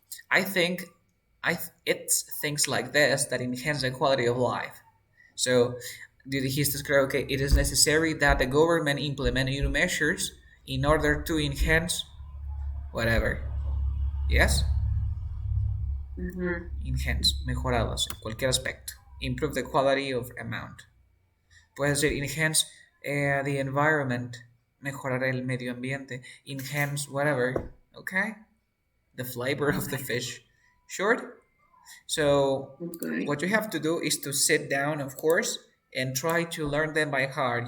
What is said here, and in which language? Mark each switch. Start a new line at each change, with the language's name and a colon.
English: I think it's things like this that enhance the quality of life. So, did he describe, okay, it is necessary that the government implement new measures in order to enhance whatever. Yes? Mhm.
Spanish: Enhance, mejorados en cualquier aspecto.
English: Improve the quality of amount.
Spanish: Puede ser
English: enhance the environment,
Spanish: mejorar el medio ambiente,
English: enhance whatever, okay? The flavor of the Okay. fish. Short? So, Okay. what you have to do is to sit down, of course, and try to learn them by heart.